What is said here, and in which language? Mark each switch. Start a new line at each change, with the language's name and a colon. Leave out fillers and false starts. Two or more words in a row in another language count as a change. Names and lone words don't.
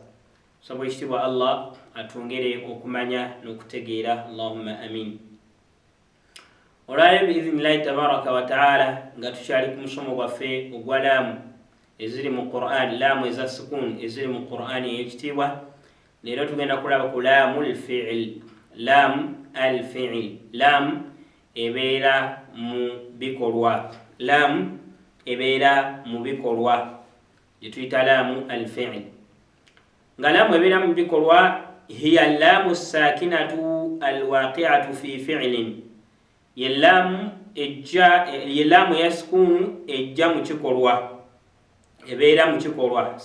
Ganda: Nsaba ekitiibwa Allah atwongere okumanya n'okutegeera,
Arabic: Allahumma amin.
Ganda: Olwaleero
Arabic: biiznillahi tabaraka wa taala
Ganda: nga tukyali ku musomo gwaffe ogwa laamu eziri mu Qur'ani, laamu eza sukuun eziri mu Qur'ani ekitiibwa. Leero tugenda kulaba ku laamu al-fi'l. Laamu al-fi'l, laamu ebeera mu bikolwa, laamu ebeera mu bikolwa gye tuyita laamu al-fi'l. Nga laamu ebeera mu bikolwa,
Arabic: hiya laamu sakinatu alwaqi'atu fi fi'lin,
Ganda: ye laamu eya sukuunu ejja mu kikolwa, ebeera mu kikolwa.